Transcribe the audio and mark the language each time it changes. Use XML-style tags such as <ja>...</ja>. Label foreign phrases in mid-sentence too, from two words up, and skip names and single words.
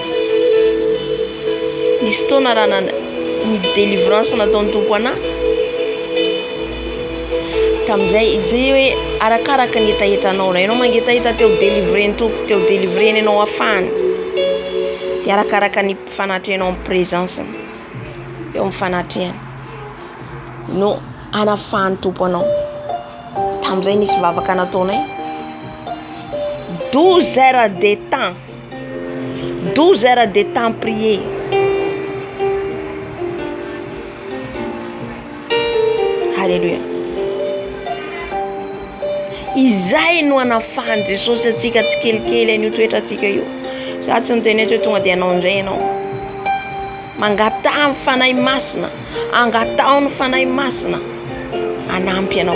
<mg>Nisy taona raha ny délivrance nataon'ny Tompo anahy tamizay izy hoe arakaraka ny etaetanao ianao mangetaheta teo délivrer Tompo teo délivrer ianao afany de arakaraka ny fanatrehanao amin'ny présence eo amin'ny fanatrehana no anafahany Tompo anao. Tamizay nisy vavaka nataonay</mg> <fr>12 heures de temps 12 heures de temps prier.</fr> <mg>Alléluia. Izay no anafahany Jesosy atsika tsy kelikely an'io toetra atsika io. Za tsy niteny hoe tonga de anao an'izay ianao. Mangatao ny fanahy masina, angatao ny fanahy masina anampy anao.</mg>